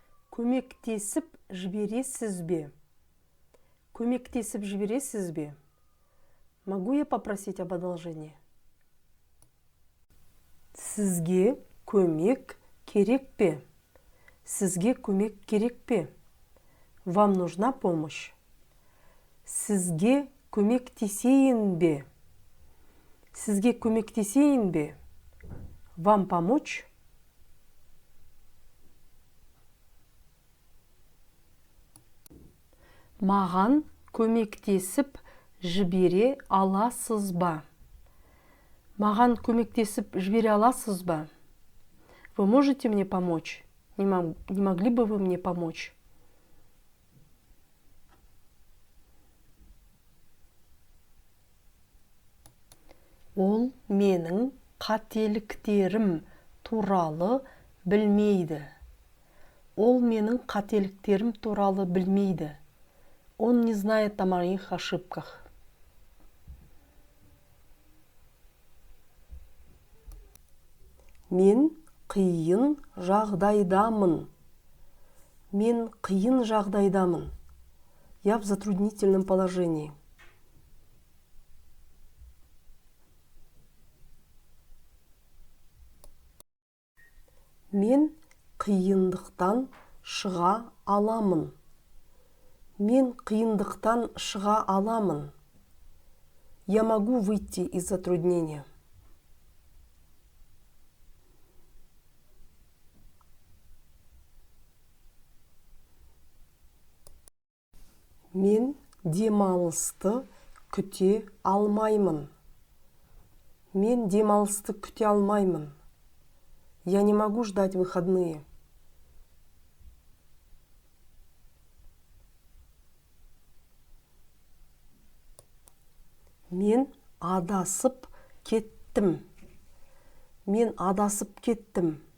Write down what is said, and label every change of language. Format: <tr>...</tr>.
<kk>Көмектесіп жібересіз бе? Көмектесіп жібересіз бе?</kk> <ru>Могу я попросить об одолжении?</ru> <kk>Сізге көмек керек пе? Сізге көмек керек пе?</kk> <ru>Вам нужна помощь?</ru> <kk>Сізге көмектесейін бе? Сізге көмектесейін бе?</kk> <ru>Вам помочь?</ru> <kk>Маған көмектесіп жібере аласыз ба? Маған көмектесіп жібере аласыз ба?</kk> <ru>Вы можете мне помочь? Не могли бы вы мне помочь?</ru> <kk>Ол менің қателіктерім туралы білмейді. Ол менің қателіктерім туралы білмейді.</kk> <ru>Он не знает о моих ошибках.</ru> <kk>Мен қиын жағдайдамын. Мен қиын жағдайдамын.</kk> <ru>Я в затруднительном положении.</ru> <kk>Мен қиындықтан шыға аламын. Мен қиындықтан шыға аламын.</kk> <ru>Я могу выйти из затруднения.</ru> <kk>Мен демалысты күте алмаймын. Мен демалысты күте алмаймын.</kk> <ru>Я не могу ждать выходные.</ru> <kk>Мен адасып кеттім. Мен адасып кеттім.</kk>